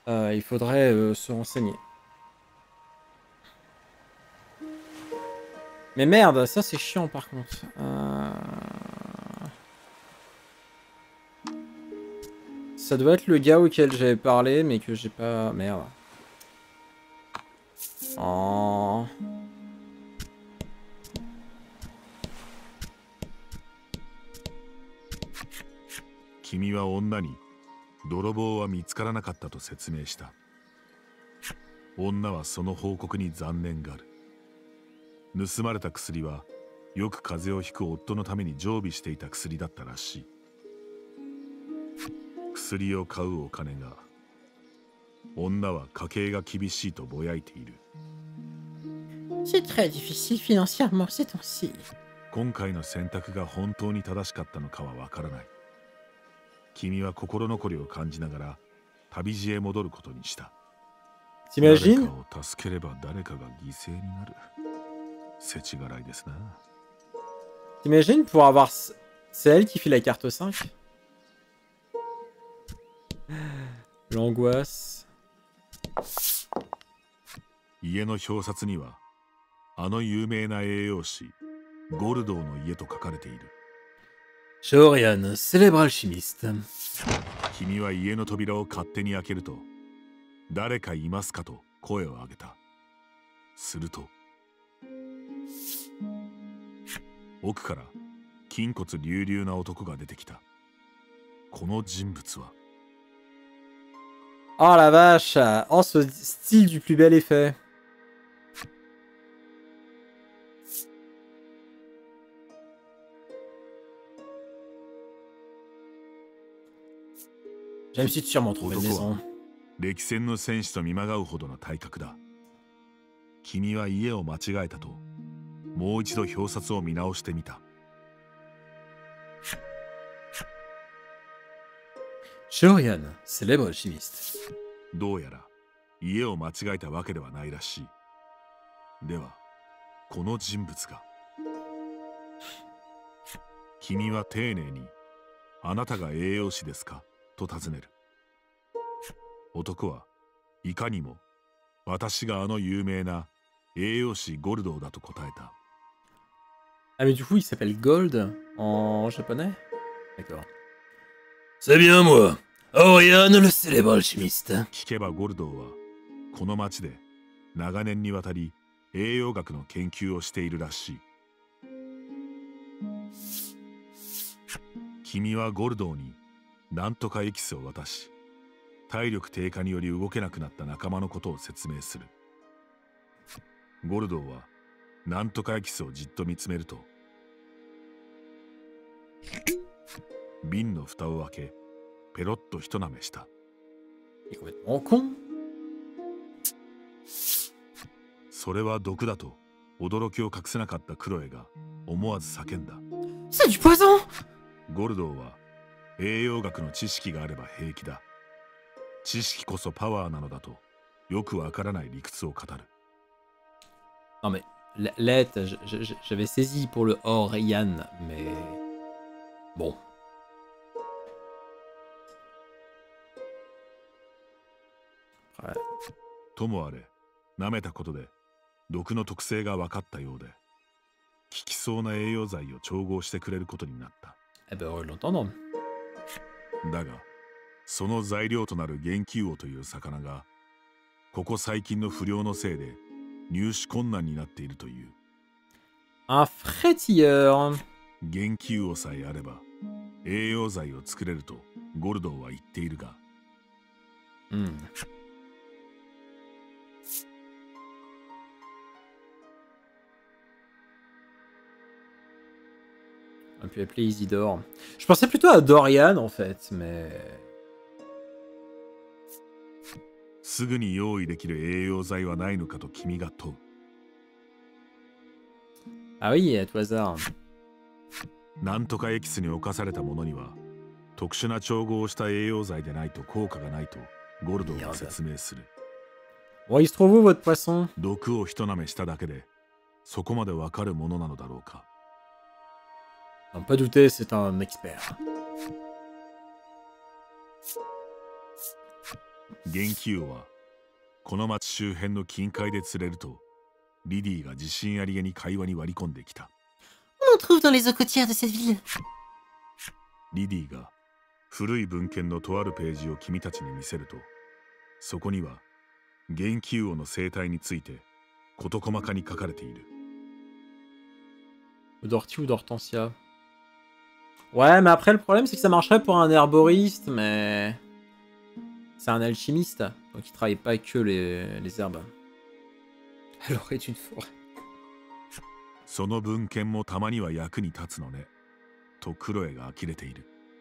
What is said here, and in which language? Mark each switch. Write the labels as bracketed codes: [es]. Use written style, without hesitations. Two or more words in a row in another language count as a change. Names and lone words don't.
[fr] Il faudrait se renseigner. Mais merde, ça c'est chiant par contre. Ça doit être le gars auquel j'avais parlé, mais que j'ai pas... Merde. Oh. [ja] 君は女に泥棒は見つからなかったと説明した。女はその報告に残念がある。盗まれた薬はよく風邪をひく夫のために常備していた薬だったらしい。薬を買うお金が、女は家計が厳しいとぼやいている。 [fr] C'est très difficile financièrement ces temps-ci. [ja] 今回の選択が本当に正しかったのかはわからない。君は心残りを感じながら旅路へ戻ることにした。誰かを助ければ誰かが犠牲になる。世知辛いですな。 [fr] T'imagines pour avoir... C'est elle qui fait la carte 5. L'angoisse. [ja] 家の表札にはあの有名な栄養士ゴルドーの家と書かれている。 [fr] Shorian, célèbre alchimiste. [ja] 君は家の扉を勝手に開けると、誰かいますかと声を上げた。すると、奥から筋骨隆々な男が出てきた。この人物は。 [fr] Oh la vache! Oh ce style du plus bel effet. J'aime si sûrement trouver une maison. [ja] 歴戦の戦士と見まがうほどの体格だ。君は家を間違えたと、もう一度表札を見直してみた。 [fr] Shorian, célèbre alchimiste. [ja] どうやら家を間違えたわけではないらしい。では、この人物が。君は丁寧に、あなたが栄養士ですかと尋ねる。男はいかにも私があの有名な栄養士ゴルドーだと答えた。 [fr] Ah mais du coup il s'appelle Gold en japonais? D'accord. C'est bien moi, Orion le célèbre alchimiste. [ja] 聞けばゴルドーはこの町で長年にわたり栄養学の研究をしているらしい。君はゴルドーになんとかエキスを渡し、体力低下により動けなくなった仲間のことを説明する。ゴルドーはなんとかエキスをじっと見つめると、瓶の蓋を開け、ペロッと一舐めした。それは毒だと驚きを隠せなかったクロエが思わず叫んだ。 [fr] C'est du poison! [ja] ゴルドーは栄養学の知識があれば平気だ。知識こそパワーなのだとよくわからない理屈を語る。 [fr] Non mais, Lett, j'avais saisi pour le Orion, mais... Bon. [ja] ともあれ、舐めたことで毒の特性が分かったようで、効きそうな栄養剤を調合してくれることになった。 [fr] Eh ben, on l'entend. [ja] だが、その材料となる元気魚という魚が、ここ最近の不漁のせいで入手困難になっているという。 [fr] Un frétilleur. [ja] 元気魚さえあれば栄養剤を作れるとゴルドーは言っているが。 [fr] On peut appeler Isidore. Je pensais plutôt à Dorian en fait, mais... [ja] すぐに用意できる栄養剤はないのかと君が問う。 [fr] Ah oui, à tout hasard. [ja] なんとかエキスに侵されたものには特殊な調合をした栄養剤でないと効果がないとゴルドーが説明する。 [fr] Bon, il se trouve où votre poisson? [ja] 毒を一舐めしただけでそこまでわかるものなのだろうか。 [fr] Non, pas douter, c'est un expert. [ja] 元気王はこの町周辺の近海で釣れるとリディが自信ありげに会話に割り込んできた。 [fr] On en trouve dans les eaux côtières de cette ville. [ja] リディが古い文献のとあるページを君たちに見せると、そこには元気王の生態について事細かに書かれている。 [fr] D'ortie ou d'hortensia. Ouais, mais après, le problème, c'est que ça marcherait pour un herboriste, mais... C'est un alchimiste, donc il travaille pas que les herbes. Elle aurait une forêt. [ja] その文献もたまには役に立つのね、とクロエが呆れている。